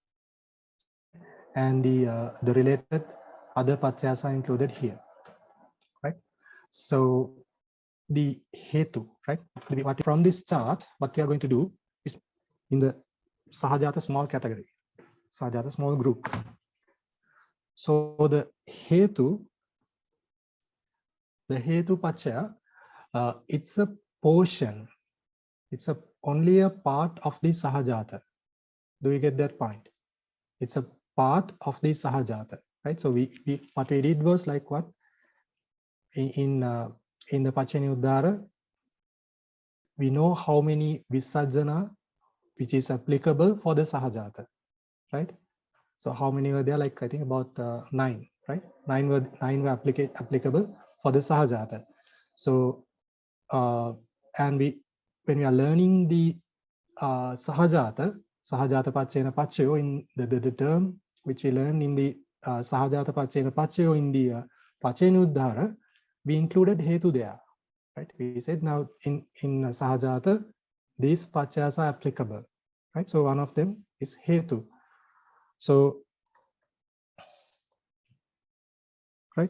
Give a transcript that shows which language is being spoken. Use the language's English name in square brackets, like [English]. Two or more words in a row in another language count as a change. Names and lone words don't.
[English] And the related other paccayas are included here, right? So the hetu, right? From this chart, what we are going to do is in the sahajāta small category, sahajāta small group. So the hetu paccaya, it's a portion. It's only a part of the sahajāta. Do you get that point? It's a part of the sahajāta, right? So what we did was like what in the Paccanīyuddhāra, we know how many Vissajjanās which is applicable for the sahajāta, right? So how many were there? Like I think about 9, right? 9 were applicable for the sahajāta. So and when we are learning the [Pali] sahajāta paccayana paccayo, [English] in the term which we learned in the [Pali] sahajāta paccayana paccayo [English] in the Paccanīyuddhāra, we included hetu there, right? We said now in sahajāta, these paccayas are applicable, right? So one of them is hetu. So, right?